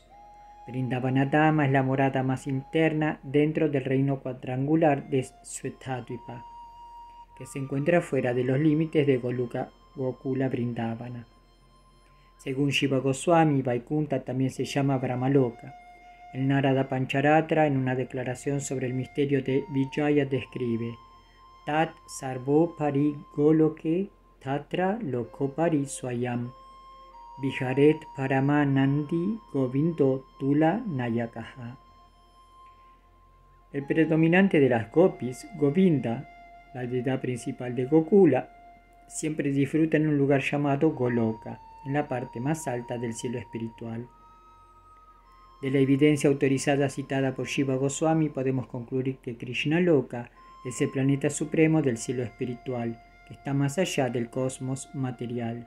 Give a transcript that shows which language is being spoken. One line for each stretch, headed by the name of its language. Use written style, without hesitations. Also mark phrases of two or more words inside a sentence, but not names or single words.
Spanish: Vrindavana Dhama es la morada más interna dentro del reino cuadrangular de Shvetadvipa, que se encuentra fuera de los límites de Gokula Vrindavana. Según Shiva Goswami, Vaikuntha también se llama Brahmaloka. El Narada Pancharatra, en una declaración sobre el misterio de Vijaya, describe:
Sanskrit: तत् सर्वोपरि गोलोके तत्र लोकोपरि स्वयम् विहरेत् परमानन्दी गोविन्दो तुल नायकः.
Spanish: El predominante de las gopis, Govinda, la deidad principal de Gokula, siempre disfruta en un lugar llamado Goloka, en la parte más alta del cielo espiritual. De la evidencia autorizada citada por Shiva Goswami podemos concluir que Krishna Loka es el planeta supremo del cielo espiritual, que está más allá del cosmos material.